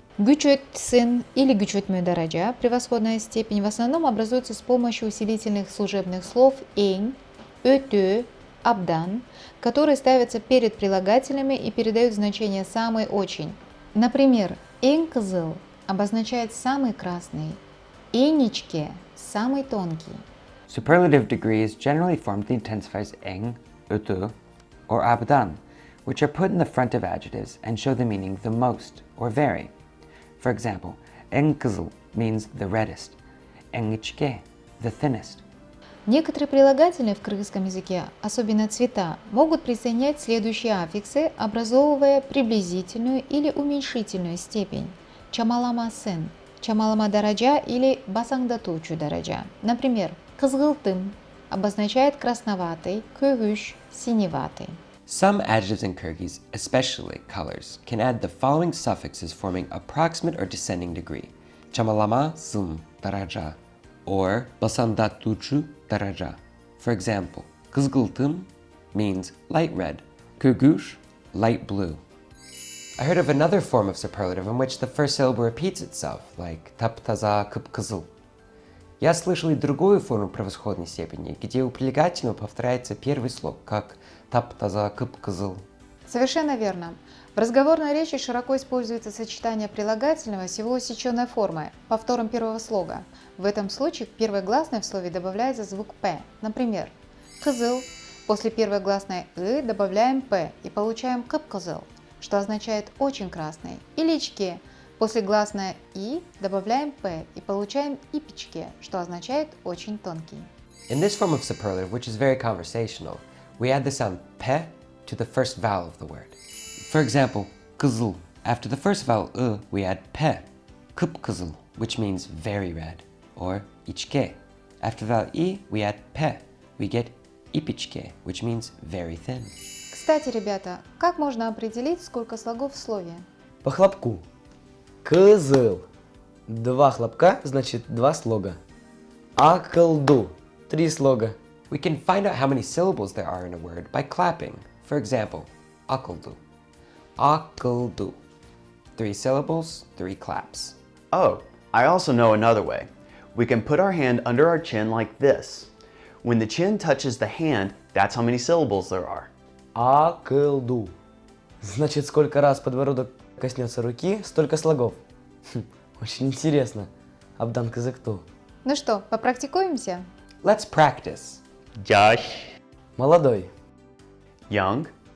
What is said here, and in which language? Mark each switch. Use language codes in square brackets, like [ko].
[ru] Güçötsün или güçötmö-дараджа, превосходная степень, в основном образуется с помощью усилительных служебных слов «эн», «өтө», «абдан», которые ставятся перед прилагательными и передают значение «самый», «очень». Например, «эн кызыл» обозначает «самый красный», «эничке» – «самый тонкий». [en] Superlative degrees generally form the intensifiers eng, ötü, or abdan, which are put in the front of adjectives and show the meaning the most or very. For example, eng kızıl means the reddest, eng içke, the thinnest. [ru] Некоторые прилагательные в кыргызском языке, особенно цвета, могут присоединять следующие аффиксы, образовывая приблизительную или уменьшительную степень. Чамаламасын, чамалама-дараджа или басаңдатуучу-дараджа. Например, кызгылтым обозначает красноватый, көгүш – синеватый. [en] Some adjectives in Kyrgyz, especially colors, can add the following suffixes forming approximate or descending degree. Chamalama sım daraja or basandatuchu daraja. For example, kızgıltım means light red, kugush light blue. I heard of another form of superlative in which the first syllable repeats itself, like taptaza kıpkızıl. [ru] Я слышал и другую форму превосходной степени, где у прилагательного повторяется первый слог, как таптаза кыпкызыл. Совершенно верно. В разговорной речи широко используется сочетание прилагательного с его усеченной формой, повтором первого слога. В этом случае к первой гласной в слове добавляется звук «п». Например, «кызыл» после первой гласной «ы» добавляем «п» и получаем «кыпкызыл», что означает «очень красный». Или «ичке» после гласной «и» добавляем «п» и получаем «ипичке», что означает «очень тонкий». [en] In this form of superlative, which is very conversational, we add the sound «p» to the first vowel of the word. For example, kızıl. After the first vowel we add «p», kıpkızıl, which means very red, or içke. After the vowel «i», we add «p», we get «ipiçke», which means very thin. [ru] Кстати, ребята, как можно определить, сколько слогов в слове? По хлопку. Кызыл. 2 хлопка, значит 2 слога. Акылду. 3 слога. [en] We can find out how many syllables there are in a word by clapping. For example, akıldu. Akıldu. 3 syllables, 3 claps. Oh, I also know another way. We can put our hand under our chin like this. When the chin touches the hand, that's how many syllables there are. [ky] Акылду. [ru] Значит, сколько раз подбородок коснется руки, столько слогов. Очень интересно. [ky] Абдан кызыкту. [ru] Ну что, попрактикуемся? [en] Let's practice. [ky] Жаш, [ru] Молодой. [en] Young,